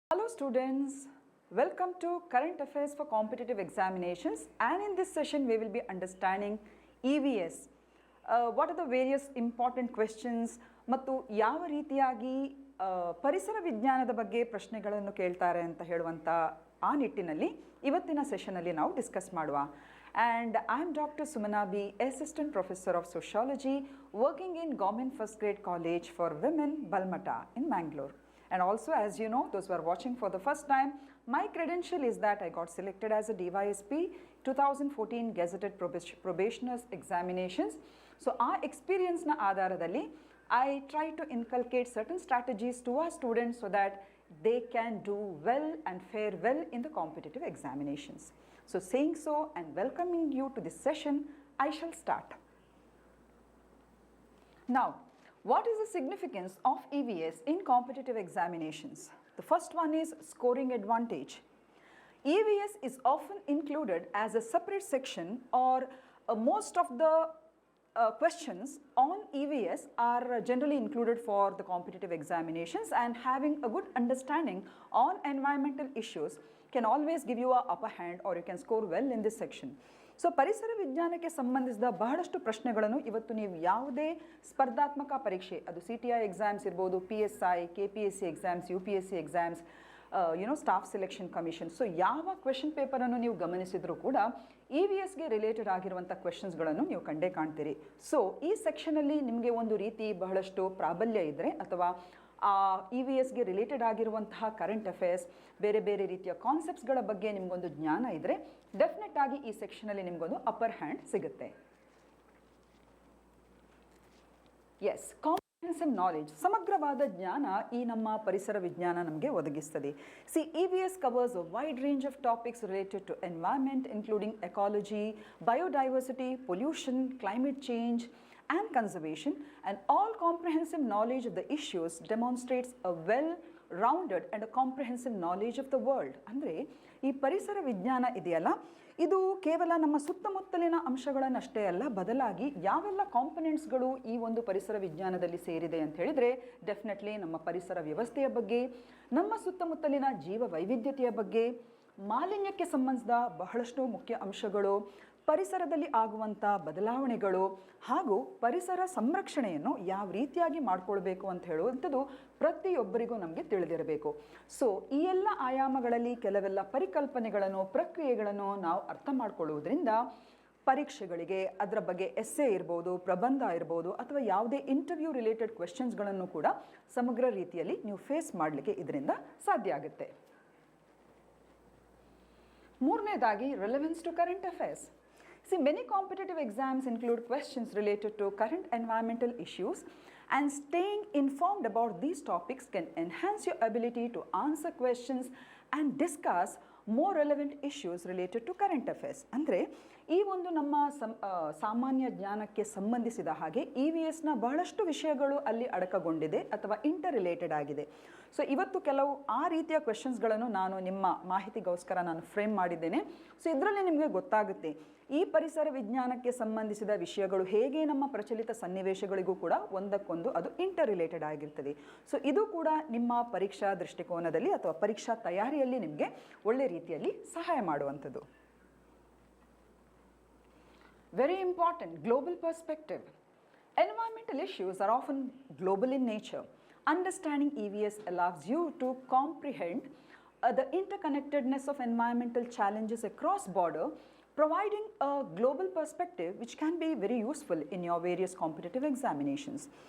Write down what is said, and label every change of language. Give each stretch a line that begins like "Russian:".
English: students, welcome to Current Affairs for Competitive Examinations, and in this session we will be understanding EVS. What are the various important questions
Kannada: ಮತ್ತು ಯಾವ ರೀತಿಯಾಗಿ ಪರಿಸರ ವಿಜ್ಞಾನದ ಬಗ್ಗೆ ಪ್ರಶ್ನೆಗಳನ್ನು ಕೇಳ್ತಾರೆ ಅಂತ ಹೇಳುವಂತ ಆ ನಿಟ್ಟಿನಲ್ಲಿ ಇವತ್ತಿನ ಸೆಷನ್ ಅಲ್ಲಿ ನಾವು ಡಿಸ್ಕಸ್ ಮಾಡುವ.
English: And I am Dr. Sumana B, Assistant Professor of Sociology, working in Government First Grade College for Women, Balmata in Mangalore. And also, as you know, those who are watching for the first time, my credential is that I got selected as a DYSP 2014 Gazetted Probationers Examinations. So, our experience
Kannada: na aadharadalli,
English: I try to inculcate certain strategies to our students so that they can do well and fare well in the competitive examinations. So, saying so and welcoming you to this session, I shall start. Now, what is the significance of EVS in competitive examinations? The first one is scoring advantage. EVS is often included as a separate section, or most of the questions on EVS are generally included for the competitive examinations, and having a good understanding on environmental issues can always give you a upper hand, or you can score well in this section.
Kannada: So ಪರಿಸರ ವಿಜ್ಞಾನಕ್ಕೆ ಸಂಬಂಧಿಸಿದ ಬಹಳಷ್ಟು ಪ್ರಶ್ನೆಗಳನ್ನು ಇವತ್ತು ನೀವು ಯಾವುದೇ ಸ್ಪರ್ಧಾತ್ಮಕ ಪರೀಕ್ಷೆ, ಅದು CTI ಎಕ್ಸಾಮ್ಸ್ ಇರ್ಬೋದು, PSI, KPSC exams, UPSC exams, staff selection commission, so ಯಾವ ಕ್ವೆಶನ್ ಪೇಪರನ್ನು ನೀವು ಗಮನಿಸಿದರೂ ಕೂಡ EVSಗೆ ರಿಲೇಟೆಡ್ ಆಗಿರುವಂಥ ಕ್ವೆಶನ್ಸ್ಗಳನ್ನು ನೀವು ಕಂಡೇ ಕಾಣ್ತೀರಿ. ಸೊ ಈ ಸೆಕ್ಷನಲ್ಲಿ ನಿಮಗೆ ಒಂದು ರೀತಿ ಬಹಳಷ್ಟು ಪ್ರಾಬಲ್ಯ ಇದ್ದರೆ, ಅಥವಾ EVSಗೆ ರಿಲೇಟೆಡ್ ಆಗಿರುವಂತಹ ಕರೆಂಟ್ ಅಫೇರ್ಸ್, ಬೇರೆ ಬೇರೆ ರೀತಿಯ ಕಾನ್ಸೆಪ್ಟ್ಸ್ಗಳ ಬಗ್ಗೆ ನಿಮಗೊಂದು ಜ್ಞಾನ ಇದ್ದರೆ ಡೆಫಿನೆಟ್ ಆಗಿ ಈ ಸೆಕ್ಷನಲ್ಲಿ ನಿಮಗೊಂದು ಅಪ್ಪರ್ ಹ್ಯಾಂಡ್ ಸಿಗುತ್ತೆ. ಎಸ್,
English: comprehensive knowledge,
Kannada: ಸಮಗ್ರವಾದ ಜ್ಞಾನ ಈ ನಮ್ಮ ಪರಿಸರ ವಿಜ್ಞಾನ ನಮಗೆ ಒದಗಿಸ್ತದೆ.
English: See, EVS covers a wide range of topics related to environment, including ecology, biodiversity, pollution, climate change and conservation, and all comprehensive knowledge of the issues demonstrates a well-rounded and a comprehensive knowledge of the world.
Kannada: ಅಂದರೆ ಈ ಪರಿಸರ ವಿಜ್ಞಾನ ಇದೆಯಲ್ಲ, ಇದು ಕೇವಲ ನಮ್ಮ ಸುತ್ತಮುತ್ತಲಿನ ಅಂಶಗಳನ್ನಷ್ಟೇ ಅಲ್ಲ, ಬದಲಾಗಿ ಯಾವೆಲ್ಲ ಕಾಂಪೊನೆಂಟ್ಸ್ಗಳು ಈ ಒಂದು ಪರಿಸರ ವಿಜ್ಞಾನದಲ್ಲಿ ಸೇರಿದೆ ಅಂತ ಹೇಳಿದರೆ ಡೆಫಿನೆಟ್ಲಿ ನಮ್ಮ ಪರಿಸರ ವ್ಯವಸ್ಥೆಯ ಬಗ್ಗೆ, ನಮ್ಮ ಸುತ್ತಮುತ್ತಲಿನ ಜೀವ ವೈವಿಧ್ಯತೆಯ ಬಗ್ಗೆ, ಮಾಲಿನ್ಯಕ್ಕೆ ಸಂಬಂಧಿಸಿದ ಬಹಳಷ್ಟು ಮುಖ್ಯ ಅಂಶಗಳು, ಪರಿಸರದಲ್ಲಿ ಆಗುವಂಥ ಬದಲಾವಣೆಗಳು, ಹಾಗೂ ಪರಿಸರ ಸಂರಕ್ಷಣೆಯನ್ನು ಯಾವ ರೀತಿಯಾಗಿ ಮಾಡಿಕೊಳ್ಬೇಕು ಅಂತ ಹೇಳುವಂಥದ್ದು ಪ್ರತಿಯೊಬ್ಬರಿಗೂ ನಮಗೆ ತಿಳಿದಿರಬೇಕು. ಸೊ ಈ ಎಲ್ಲ ಆಯಾಮಗಳಲ್ಲಿ ಕೆಲವೆಲ್ಲ ಪರಿಕಲ್ಪನೆಗಳನ್ನು, ಪ್ರಕ್ರಿಯೆಗಳನ್ನು ನಾವು ಅರ್ಥ ಮಾಡಿಕೊಳ್ಳುವುದರಿಂದ ಪರೀಕ್ಷೆಗಳಿಗೆ ಅದರ ಬಗ್ಗೆ ಎಸ್ಸೆ ಇರ್ಬೋದು, ಪ್ರಬಂಧ ಇರ್ಬೋದು, ಅಥವಾ ಯಾವುದೇ ಇಂಟರ್ವ್ಯೂ ರಿಲೇಟೆಡ್ ಕ್ವೆಶನ್ಸ್ಗಳನ್ನು ಕೂಡ ಸಮಗ್ರ ರೀತಿಯಲ್ಲಿ ನೀವು ಫೇಸ್ ಮಾಡಲಿಕ್ಕೆ ಇದರಿಂದ ಸಾಧ್ಯ ಆಗುತ್ತೆ. ಮೂರನೇದಾಗಿ,
English: Relevance to current affairs. See, many competitive exams include questions related to current environmental issues, and staying informed about these topics can enhance your ability to answer questions and discuss more relevant issues related to current affairs.
Kannada: ಅಂದರೆ ಈ ಒಂದು ನಮ್ಮ ಸಾಮಾನ್ಯ ಜ್ಞಾನಕ್ಕೆ ಸಂಬಂಧಿಸಿದ ಹಾಗೆ EVSನ ಬಹಳಷ್ಟು ವಿಷಯಗಳು ಅಲ್ಲಿ ಅಡಕಗೊಂಡಿದೆ ಅಥವಾ ಇಂಟರ್ ರಿಲೇಟೆಡ್ ಆಗಿದೆ. ಸೊ ಇವತ್ತು ಕೆಲವು ಆ ರೀತಿಯ ಕ್ವೆಶನ್ಸ್ಗಳನ್ನು ನಾನು ನಿಮ್ಮ ಮಾಹಿತಿಗೋಸ್ಕರ ನಾನು ಫ್ರೇಮ್ ಮಾಡಿದ್ದೇನೆ. ಸೊ ಇದರಲ್ಲಿ ನಿಮಗೆ ಗೊತ್ತಾಗುತ್ತೆ ಈ ಪರಿಸರ ವಿಜ್ಞಾನಕ್ಕೆ ಸಂಬಂಧಿಸಿದ ವಿಷಯಗಳು ಹೇಗೆ ನಮ್ಮ ಪ್ರಚಲಿತ ಸನ್ನಿವೇಶಗಳಿಗೂ ಕೂಡ ಒಂದಕ್ಕೊಂದು ಅದು ಇಂಟರ್ ರಿಲೇಟೆಡ್ ಆಗಿರ್ತದೆ. ಸೊ ಇದು ಕೂಡ ನಿಮ್ಮ ಪರೀಕ್ಷಾ ದೃಷ್ಟಿಕೋನದಲ್ಲಿ ಅಥವಾ ಪರೀಕ್ಷಾ ತಯಾರಿಯಲ್ಲಿ ನಿಮಗೆ ಒಳ್ಳೆ ರೀತಿಯಲ್ಲಿ ಸಹಾಯ ಮಾಡುವಂಥದ್ದು.
English: Very important, global perspective. Environmental issues are often global in nature. Understanding EVS allows you to comprehend the interconnectedness of environmental challenges across border, providing a global perspective which can be very useful in your various competitive examinations.